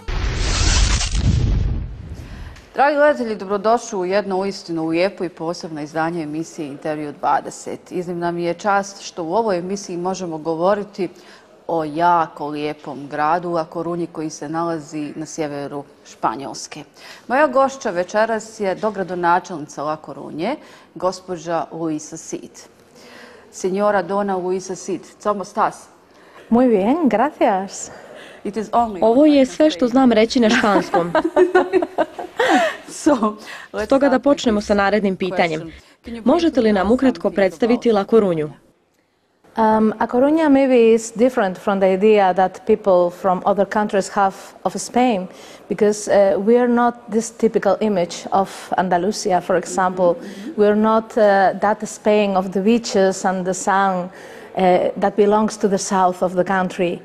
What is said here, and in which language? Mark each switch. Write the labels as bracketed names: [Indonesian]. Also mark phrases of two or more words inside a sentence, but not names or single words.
[Croatian] Dragi gledatelji, dobrodošli u jedno uistinu lijepo i posebno izdanje emisije Intervju 20. Iznimna mi je čast što u ovoj emisiji možemo govoriti o jako lijepom gradu La Corunji koji se nalazi na sjeveru Španjolske. Moja gošća večeras je dogradonačelnica La Corunje, gospođa Luisa Sid. [Spanish] Señora Dona Luisa Sid, ¿cómo estás? Muy bien, gracias. [Croatian] Ovo je sve što znam reći na španskom. Stoga da počnemo sa narednim pitanjem. Možete li nam ukratko predstaviti La Corunju? [English] A Coruña maybe is different from the idea that people from other countries have of Spain, because we are not this typical image of Andalusia, for example. We are not that Spain of the beaches and the sun that belongs to the south of the country.